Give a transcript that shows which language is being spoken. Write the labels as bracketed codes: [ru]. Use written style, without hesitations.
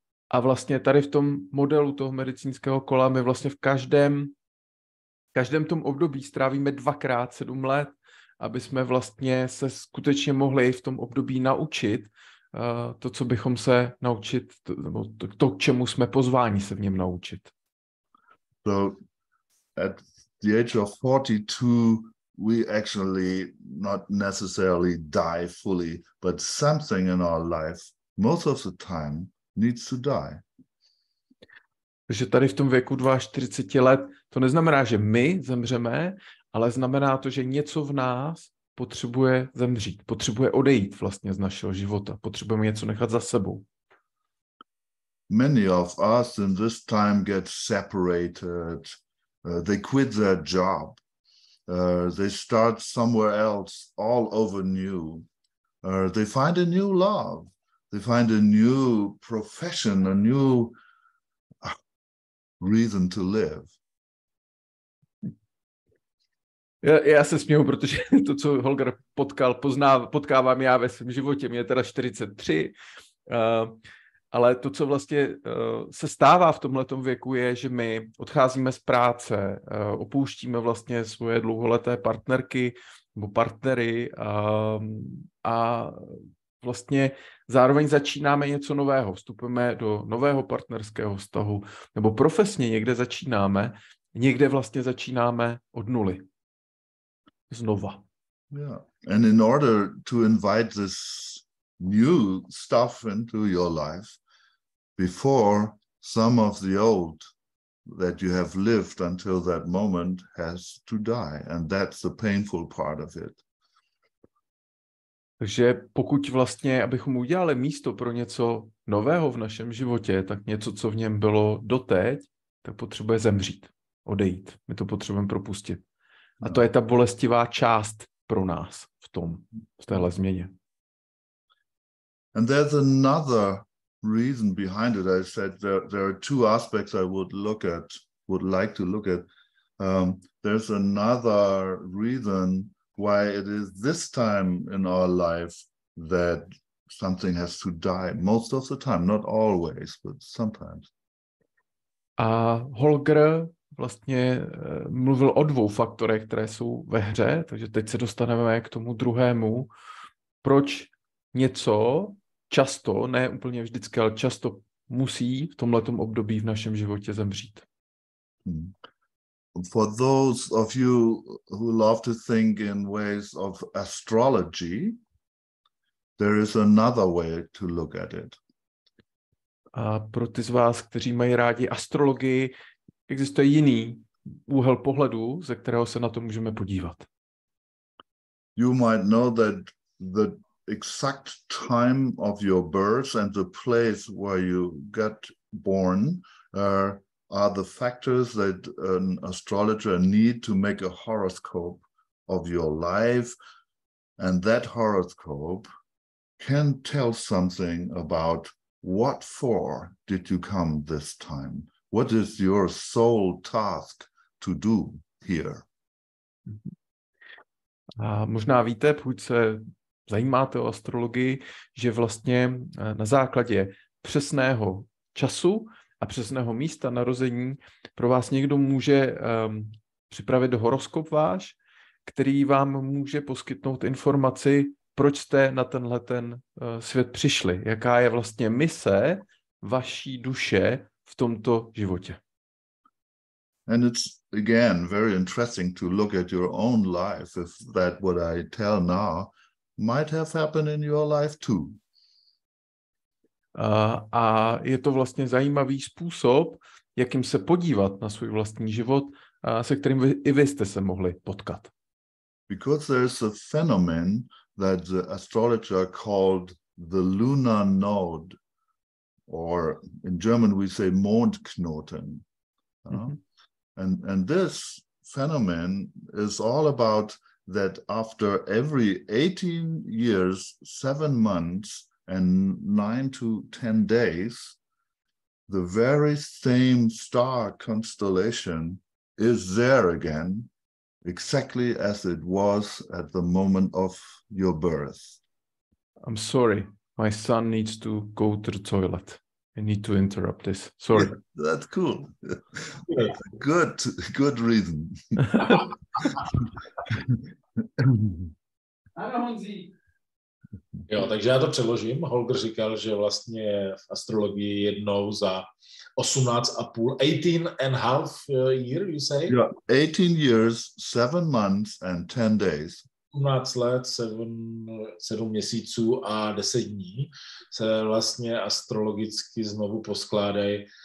[cs] A vlastně tady v tom modelu toho medicínského kola my vlastně v každém tom období strávíme 2x 7 let, aby jsme vlastně se skutečně mohli v tom období naučit to, co bychom se naučit, nebo to, k čemu jsme pozváni se v něm naučit. [en] So at the age of 42, we actually not necessarily die fully, but something in our life, most of the time, needs to die. [cs] Takže tady v tom věku 42 let, to neznamená, že my zemřeme, ale znamená to, že něco v nás potřebuje zemřít, potřebuje odejít vlastně z našeho života, potřebujeme něco nechat za sebou. [en] Many of us in this time get separated, they quit their job, they start somewhere else, all over new, they find a new love, they find a new profession, a new reason to live. [cs] Já se směju, protože to, co Holger potkávám já ve svém životě, mě je teda 43, ale to, co vlastně se stává v tomhletom věku, je, že my odcházíme z práce, opouštíme vlastně svoje dlouholeté partnerky nebo partnery a vlastně zároveň začínáme něco nového, vstupujeme do nového partnerského vztahu nebo profesně někde začínáme, někde vlastně začínáme od nuly. Znova. [en] Yeah. And in order to invite this new stuff into your life before some of the old that you have lived until that moment has to die. And that's the painful part of it. [cs] Takže pokud vlastně, abychom udělali místo pro něco nového v našem životě, tak něco, co v něm bylo doteď, tak potřebuje zemřít, odejít. My to potřebujeme propustit. A to je ta bolestivá část pro nás v téhle změně. [en] And there's another reason behind it. I said there are 2 aspects I would like to look at. There's another reason why it is this time in our life that something has to die. Most of the time, not always, but sometimes. [cs] A Holger vlastně mluvil o 2 faktorech, které jsou ve hře, takže teď se dostaneme k tomu druhému. Proč něco často, ne úplně vždycky, ale často musí v tomhletom období v našem životě zemřít? [en] For those of you who love to think in ways of astrology, there is another way to look at it. [cs] A pro ty z vás, kteří mají rádi astrologii, existuje jiný úhel pohledu, ze kterého se na to můžeme podívat. [en] You might know that the exact time of your birth and the place where you get born are the factors that an astrologer need to make a horoscope of your life. And that horoscope can tell something about what for did you come this time? What is your soul task to do here? [cs] A možná víte, pokud se zajímáte o astrologii, že vlastně na základě přesného času a přesného místa narození pro vás někdo může připravit horoskop váš, který vám může poskytnout informaci, proč jste na tenhle svět přišli, jaká je vlastně mise vaší duše v tomto životě. [en] And it's again very interesting to look at your own life if that what I tell now might have happened in your life too. [cs] A je to vlastně zajímavý způsob, jakým se podívat na svůj vlastní život, se kterým i vy jste se mohli potkat. [en] Because there's a phenomenon that the astrologer called the lunar node, or in German we say Mondknoten. And this phenomenon is all about that after every 18 years, 7 months, and 9 to 10 days, the very same star constellation is there again, exactly as it was at the moment of your birth. I'm sorry, my son needs to go to the toilet. I need to interrupt this. Sorry. Yeah, that's cool. Good reason. [cs] Jo, takže já to přeložím. Holger říkal, že vlastně v astrologii jednou za 18 [en] and a half year, you say? Yeah, 18 years, 7 months and 10 days. [cs] 18 let, 7 měsíců a 10 dní se vlastně astrologicky znovu poskládají.